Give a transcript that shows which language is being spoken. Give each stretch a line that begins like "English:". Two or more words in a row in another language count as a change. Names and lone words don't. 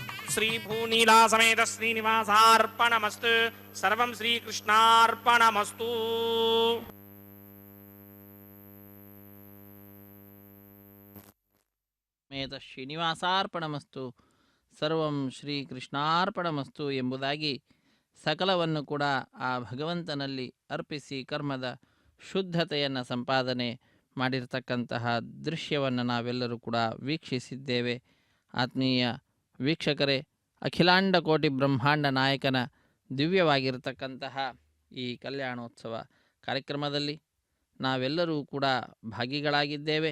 Sanskrit: श्रीभूनीला समेत श्रीनिवासार्पणमस्तु सर्वं श्रीकृष्णार्पणमस्तु। ಮೇತ ಶ್ರೀನಿವಾಸಾರ್ಪಣಮಸ್ತು ಸರ್ವಂ ಶ್ರೀಕೃಷ್ಣಾರ್ಪಣಮಸ್ತು
Kannada: ಎಂಬುದಾಗಿ ಸಕಲವನ್ನು ಕೂಡ ಆ ಭಗವಂತನಲ್ಲಿ ಅರ್ಪಿಸಿ ಕರ್ಮದ ಶುದ್ಧತೆಯನ್ನು ಸಂಪಾದನೆ ಮಾಡಿರ್ತಕ್ಕಂತಹ ದೃಶ್ಯವನ್ನು ನಾವೆಲ್ಲರೂ ಕೂಡ ವೀಕ್ಷಿಸಿದ್ದೇವೆ. ಆತ್ಮೀಯ ವೀಕ್ಷಕರೇ, ಅಖಿಲಾಂಡ ಕೋಟಿ ಬ್ರಹ್ಮಾಂಡ ನಾಯಕನ ದಿವ್ಯವಾಗಿರತಕ್ಕಂತಹ ಈ ಕಲ್ಯಾಣೋತ್ಸವ ಕಾರ್ಯಕ್ರಮದಲ್ಲಿ ನಾವೆಲ್ಲರೂ ಕೂಡ ಭಾಗಿಗಳಾಗಿದ್ದೇವೆ.